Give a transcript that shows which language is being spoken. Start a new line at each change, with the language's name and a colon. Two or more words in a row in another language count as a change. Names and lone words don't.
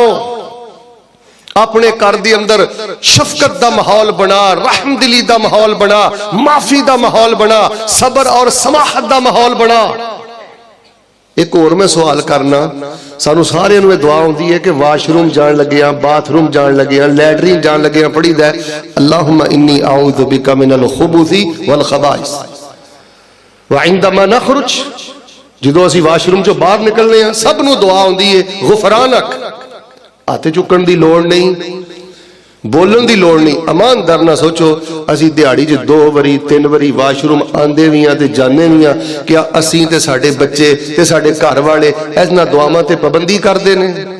Punjabi: اپنے گھر دے اندر شفقت دا ماحول بنا، رحمدلی دا ماحول بنا، معافی دا ماحول بنا، صبر اور سماحت دا ماحول بنا. اک اور میں سوال کرنا، سانوں سارے نوں دعا ہوندی ہے کہ واش روم جان لگے، باتھ روم جان لگے، لیٹرین جان لگے پڑھی دا
Arabic: اللهم إني أعوذ بك من الخبث والخبائث وعندما نخرج.
Punjabi: جدوں اسیں واش روم چوں باہر نکلنے ہاں سب نوں دعا ہوندی ہے غفرانک. ہتھ چکن دی لوڑ نہیں، بولن دی لوڑ نہیں. ایماندار نہ سوچو اسی دیہاڑی چ 2 واری 3 واری واش روم آندے بھی تے جانے بھی، کیا اسی تے ساڈے بچے تے ساڈے گھر والے انہاں دعاواں تے پابندی کردے نے?